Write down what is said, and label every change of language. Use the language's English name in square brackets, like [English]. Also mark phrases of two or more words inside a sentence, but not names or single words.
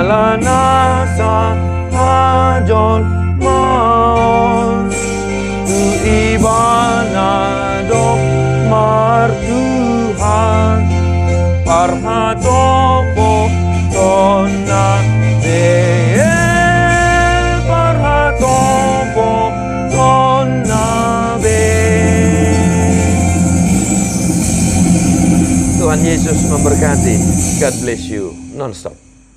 [Batak Toba] manasa hajol maon tu ibana dok martuhan parhatopo tona dee parhatopo tona be. [Indonesian] Tuhan Yesus memberkati. [English] God bless you. Non-stop.